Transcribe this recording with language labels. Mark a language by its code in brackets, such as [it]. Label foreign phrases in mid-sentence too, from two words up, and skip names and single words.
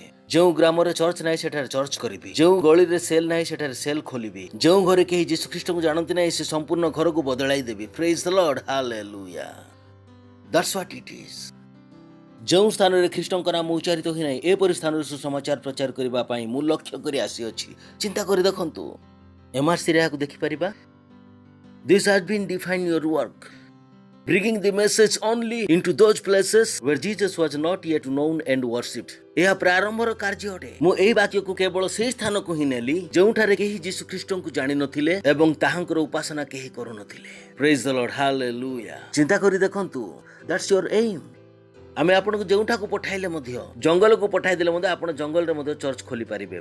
[or] ଯେଉଁ ଗ୍ରାମରେ ଚର୍ଚ୍ଚ ନାହିଁ ସେଠାରେ ଚର୍ଚ୍ଚ କରିବି, ଯେଉଁ ଗଳିରେ ସେଲ୍ ନାହିଁ ସେଠାରେ ସେଲ୍ ଖୋଲିବି, ଯେଉଁ ଘରେ କେହି ଯୀଶୁ ଖ୍ରୀଷ୍ଟଙ୍କୁ ଜାଣନ୍ତି ନାହିଁ ସେ ସମ୍ପୂର୍ଣ୍ଣ ଘରକୁ ବଦଳାଇ ଦେବି। [en] Praise the Lord. ହାଲେଲୁୟା। that's what it is. [or] ଯେଉଁ ସ୍ଥାନରେ ଖ୍ରୀଷ୍ଟଙ୍କ ନାମ ଉଚ୍ଚାରିତ ହୋଇନାହିଁ, ଏପରି ସ୍ଥାନରେ ସୁସମାଚାର ପ୍ରଚାର କରିବା ପାଇଁ ମୁଁ ଲକ୍ଷ୍ୟ କରି ଆସିଅଛି। ଚିନ୍ତା କରି ଦେଖନ୍ତୁ, MRCରେ ଏହାକୁ ଦେଖିପାରିବା। [en] This has been defined your work. bringing the message only into those places where Jesus was not yet known and worshipped. [or] ଏହା ପ୍ରାରମ୍ଭର କାର୍ଯ୍ୟ ଅଟେ। ମୁଁ ଏହି ବାକ୍ୟକୁ କେବଳ ସେହି ସ୍ଥାନକୁ ହିଁ ନେଲି ଯେଉଁଠାରେ କେହି ଯୀଶୁ ଖ୍ରୀଷ୍ଟଙ୍କୁ ଜାଣିନଥିଲେ ଏବଂ ତାହାଙ୍କର ଉପାସନା କେହି କରୁନଥିଲେ। [en] Praise the Lord, hallelujah. [or] ଚିନ୍ତା କରି ଦେଖନ୍ତୁ, [en] that's your aim. [or] ଆମେ ଆପଣଙ୍କୁ ଯେଉଁଠାକୁ ପଠାଇଲେ ମଧ୍ୟ, ଜଙ୍ଗଲକୁ ପଠାଇଦେଲେ ମଧ୍ୟ ଆପଣ ଜଙ୍ଗଲରେ ମଧ୍ୟ ଚର୍ଚ୍ଚ ଖୋଲିପାରିବେ।